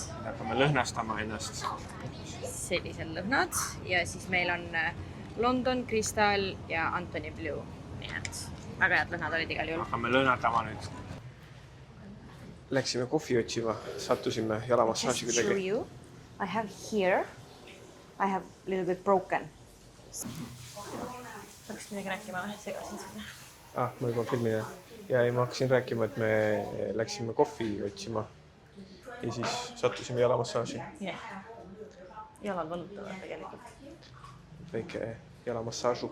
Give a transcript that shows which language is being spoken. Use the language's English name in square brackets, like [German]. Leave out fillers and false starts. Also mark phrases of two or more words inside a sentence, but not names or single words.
[Estonian] Hakkame lõhnastama ennast. Sellised lõhnad ja siis meil on London, Crystal ja Anthony Blue. Nii et väga head lõhnad olid igal juhul. Hakkame lõhnatama nüüd. Läksime kohvi otsima, sattusime jalamassaaži [English] Just show [Estonian] kuidagi. [English] you. I have here, I have a little bit broken. [Estonian] Peaks midagi rääkima või? Segasin seda. Ma juba filmin. Ja ei, ma hakkasin rääkima, et me läksime kohvi otsima ja siis sattusime jalamassaaži. Jalad valutavad tegelikult. Väike jalamassaažu.